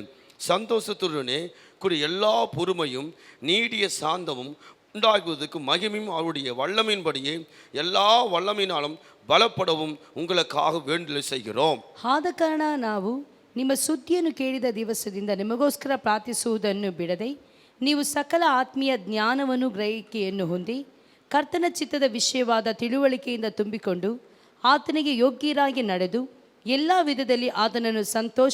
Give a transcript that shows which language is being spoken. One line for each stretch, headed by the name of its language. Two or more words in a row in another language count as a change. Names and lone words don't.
Tamil: சந்தோஷத்துடனே கூடிய எல்லா பொறுமையும் நீடிய சாந்தமும் உண்டாகுவதற்கு மகிமையும் அவருடைய வல்லமையின்படியே எல்லா வல்லமையினாலும் ಬಲಪಡவும் உங்களுக்காக வேண்டுதல் செய்கிறோம்.
Kannada: ಆದ ಕಾರಣ ನಾವು ನಿಮ್ಮ ಸುದ್ದಿಯನ್ನು ಕೇಳಿದ ದಿವಸದಿಂದ ನಿಮಗೋಸ್ಕರ ಪ್ರಾರ್ಥಿಸುವುದನ್ನು ಬಿಡದೆ ನೀವು ಸಕಲ ಆತ್ಮೀಯ ಜ್ಞಾನವನ್ನು ಗ್ರಹಿಕೆಯನ್ನು ಹೊಂದಿ ಕರ್ತನ ಚಿತ್ತದ ವಿಷಯವಾದ ತಿಳುವಳಿಕೆಯಿಂದ ತುಂಬಿಕೊಂಡು ಆತನಿಗೆ ಯೋಗ್ಯರಾಗಿ ನಡೆದು ಎಲ್ಲ ವಿಧದಲ್ಲಿ ಆತನನ್ನು ಸಂತೋಷ